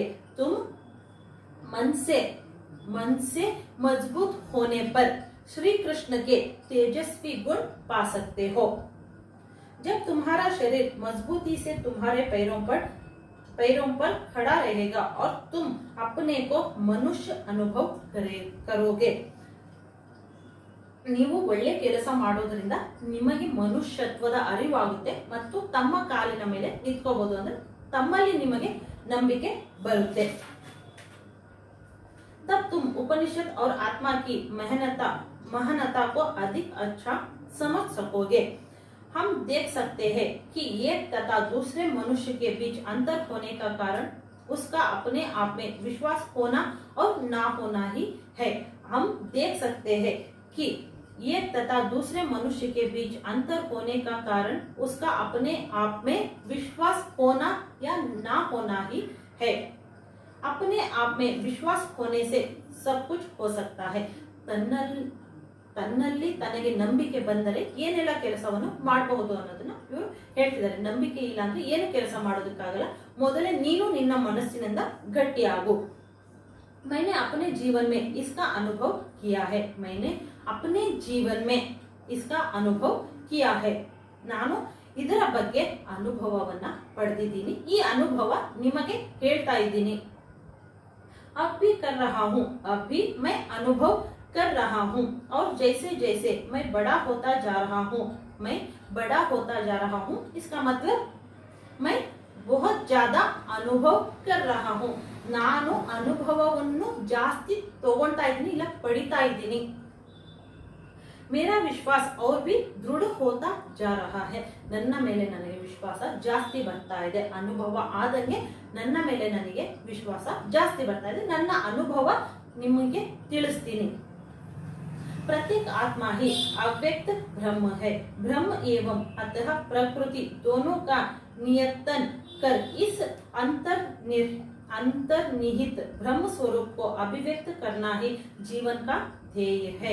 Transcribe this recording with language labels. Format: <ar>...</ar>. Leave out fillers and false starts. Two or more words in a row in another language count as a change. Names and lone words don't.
<hi>तुम मन से मजबूत होने पर श्री कृष्ण के तेजस्वी गुण पा सकते हो। जब तुम्हारा शरीर मजबूती से तुम्हारे पैरों पर खड़ा रहेगा और तुम अपने को मनुष्य अनुभव करोगे।</hi> <kn>ನೀವು ಒಳ್ಳೆ ಕೆಲಸ ಮಾಡೋದ್ರಿಂದ ನಿಮಗೆ ಮನುಷ್ಯತ್ವದ ಅರಿವಾಗುತ್ತೆ ಮತ್ತು ತಮ್ಮ ಕಾಲಿನ ಮೇಲೆ ನಿಂತ್ಕೋಬಹುದು, ಅಂದ್ರೆ ತಮ್ಮಲ್ಲಿ ನಿಮಗೆ ನಂಬಿಕೆ ಬರುತ್ತೆ।</kn> <hi>तब तुम उपनिषद और आत्मा की महानता को अधिक अच्छा समझ सकोगे। हम देख सकते हैं कि एक तथा दूसरे मनुष्य के बीच अंतर होने का कारण उसका अपने आप में विश्वास होना और ना होना ही है। हम देख सकते हैं कि एक तथा दूसरे मनुष्य के बीच अंतर होने का कारण उसका अपने आप में विश्वास होना या ना होना ही है। अपने आप में विश्वास होने से सब कुछ हो सकता है।</hi> <kn>ತನ್ನಲ್ಲಿ ತನಗೆ ನಂಬಿಕೆ ಬಂದರೆ ಏನೆಲ್ಲ ಕೆಲಸವನ್ನು ಮಾಡಬಹುದು ಅನ್ನೋದನ್ನ ಇವರು ಹೇಳ್ತಿದ್ದಾರೆ। ನಂಬಿಕೆ ಇಲ್ಲ ಅಂದ್ರೆ ಏನು ಕೆಲಸ ಮಾಡೋದಕ್ಕಾಗಲ್ಲ, ಮೊದಲೇ ನೀನು ನಿನ್ನ ಮನಸ್ಸಿನಿಂದ ಗಟ್ಟಿಯಾಗು।</kn> <hi>मैंने अपने जीवन में इसका अनुभव किया है। मैंने अपने जीवन में इसका अनुभव किया है।</hi> <kn>ನಾನು ಇದರ ಬಗ್ಗೆ ಅನುಭವವನ್ನ ಪಡೆದಿದ್ದೀನಿ, ಈ ಅನುಭವ ನಿಮಗೆ ಹೇಳ್ತಾ ಇದ್ದೀನಿ।</kn> <hi>अब भी कर रहा हूँ, अब भी मैं अनुभव कर रहा हूँ और जैसे जैसे मैं बड़ा होता जा रहा हूँ, मैं बड़ा होता जा रहा हूँ, इसका मतलब मैं बहुत ज्यादा अनुभव कर रहा हूँ।</hi> <kn>ನಾನು ಅನುಭವವನ್ನು ಜಾಸ್ತಿ ತಗೊಂತಾ ಇದ್ದೀನಿ, ಇಲ್ಲ ಪಡಿತಾ ಇದ್ದೀನಿ।</kn> <hi>मेरा विश्वास और भी दृढ़ होता जा रहा है।</hi> <kn>ನನ್ನ ಮೇಲೆ ನನಗೆ ವಿಶ್ವಾಸ ಜಾಸ್ತಿ ಬರ್ತಾ ಇದೆ। ಅನುಭವ ಆದಂಗೆ ನನ್ನ ಮೇಲೆ ನನಗೆ ವಿಶ್ವಾಸ ಜಾಸ್ತಿ ಬರ್ತಾ ಇದೆ। ನನ್ನ ಅನುಭವ ನಿಮಗೆ ತಿಳಿಸ್ತೀನಿ।</kn> <hi>प्रत्येक आत्मा ही अव्यक्त ब्रह्म है। ब्रह्म एवं अतः प्रकृति दोनों का नियतन कर इस अंतर्निहित ब्रह्म स्वरूप को अभिव्यक्त करना ही जीवन का ध्येय है।</hi>